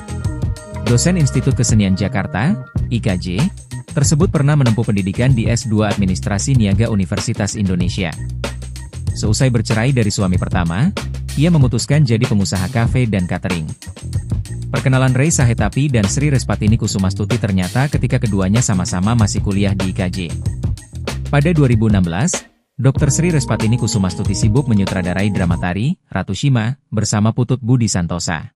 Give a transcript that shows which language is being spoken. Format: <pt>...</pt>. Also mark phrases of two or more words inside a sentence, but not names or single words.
<id>Dosen Institut Kesenian Jakarta, IKJ, tersebut pernah menempuh pendidikan di S2 Administrasi Niaga Universitas Indonesia. Seusai bercerai dari suami pertama, ia memutuskan jadi pengusaha kafe dan catering. Perkenalan Ray Sahetapi dan Sri Respatini Kusumastuti ternyata ketika keduanya sama-sama masih kuliah di IKJ. Pada 2016, Dr. Sri Respatini Kusumastuti sibuk menyutradarai drama tari Ratu Siba bersama Putu Budi Santosa.</id>